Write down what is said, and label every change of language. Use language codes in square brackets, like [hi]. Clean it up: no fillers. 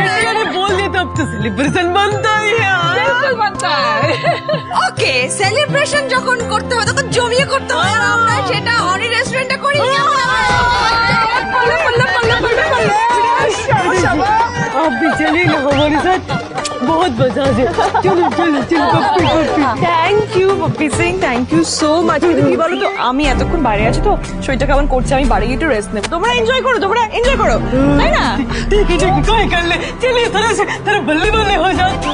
[hi] अरे बोल दे तो अब तो सेलिब्रेशन बनता ही है बिल्कुल बनता है ओके सेलिब्रेशन [bn] যখন করতে হবে তখন জমিয়ে করতে হয় আর আমরা সেটা অনি রেস্টুরেন্টে করি [hi] आप भी चलिए ना हमारे साथ बहुत मजा आ जाए चलो चलो चलो पप्पी पप्पी [bn] thank you poppy Singh thank you so much কিন্তু কি বলো তো আমি এতক্ষণ বাইরে আছি তো শরীরটা কেমন করছে আমি বাড়ি গিয়ে একটু রেস্ট নেব তোমরা এনজয় করো তাই না [hi] ठीक है कोई कर ले चलिए थोड़ा बल्ले बल्ले हो जाओ